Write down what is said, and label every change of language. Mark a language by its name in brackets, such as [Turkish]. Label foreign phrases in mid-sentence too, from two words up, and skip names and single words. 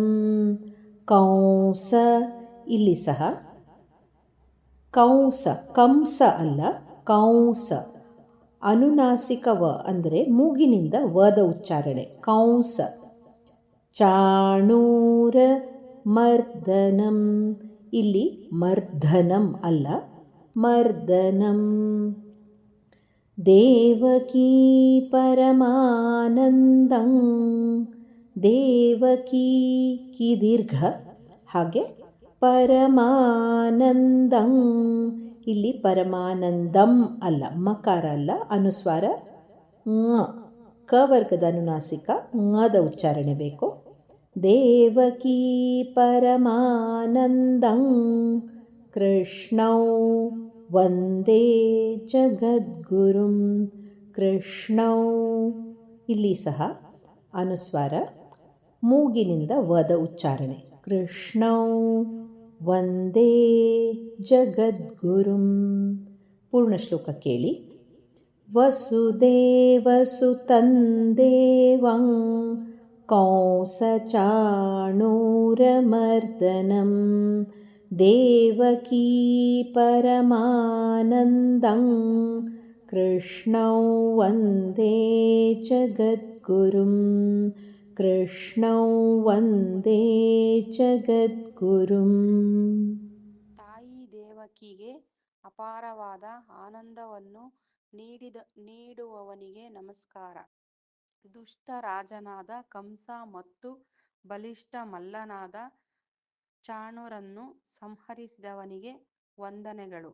[Kannada] ಕಂಸ, ಇಲ್ಲಿ ಸಹ ಕಂಸ, ಕಂಸ ಅಲ್ಲ, ಕಂಸ. ಅನುನಾಸಿಕ ವ ಅಂದರೆ ಮೂಗಿನಿಂದ ವದ ಉಚ್ಚಾರಣೆ. ಕಂಸ. [Sanskrit] ಚಾಣೂರ ಮರ್ದನಂ, [Kannada] ಇಲ್ಲಿ ಮರ್ಧನಂ ಅಲ್ಲ, ಮರ್ದನಂ. [Sanskrit] ದೇವಕೀ ಪರಮಾನಂದಂ. ದೇವಕೀ, [Kannada] ಕೀ ದೀರ್ಘ, ಹಾಗೆ ಪರಮಾನಂದಂ. ಇಲ್ಲಿ ಪರಮಾನಂದಂ ಅಲ್ಲ, ಮಕಾರ ಅಲ್ಲ, ಅನುಸ್ವಾರ ಂಗ, ಕ ವರ್ಗದ ಅನುನಾಸಿಕ ಂಗದ ಉಚ್ಚಾರಣೆ ಬೇಕು. [Sanskrit] ದೇವಕೀ ಪರಮಾನಂದಂ ಕೃಷ್ಣೌ ವಂದೇ ಜಗದ್ಗುರುಂ ಕೃಷ್ಣೌ. [Kannada] ಇಲ್ಲಿ ಸಹ ಅನುಸ್ವಾರ ಮೂಗಿನಿಂದ ವದ ಉಚ್ಚಾರಣೆ. [Sanskrit] ಕೃಷ್ಣೌ ವಂದೇ ಜಗದ್ಗುರುಂ. [Kannada] ಪೂರ್ಣ ಶ್ಲೋಕ ಕೇಳಿ. [Sanskrit] ವಸುದೇವಸುತಂ ದೇವಂ ಕಂಸಚಾಣೂರಮರ್ದನಂ ದೇವಕೀ ಪರಮಾನಂದಂ ಕೃಷ್ಣೌ ವಂದೇ ಜಗದ್ಗುರುಂ ಕೃಷ್ಣೌ ವಂದೇ ಜಗದ್ಗುರುಂ. [Kannada] ತಾಯಿ ದೇವಕಿಗೆ ಅಪಾರವಾದ ಆನಂದವನ್ನು ನೀಡುವವನಿಗೆ ನಮಸ್ಕಾರ. ದುಷ್ಟ ರಾಜನಾದ ಕಂಸ ಮತ್ತು ಬಲಿಷ್ಠ ಮಲ್ಲನಾದ ಚಾಣೂರನ್ನು ಸಂಹರಿಸಿದವನಿಗೆ ವಂದನೆಗಳು.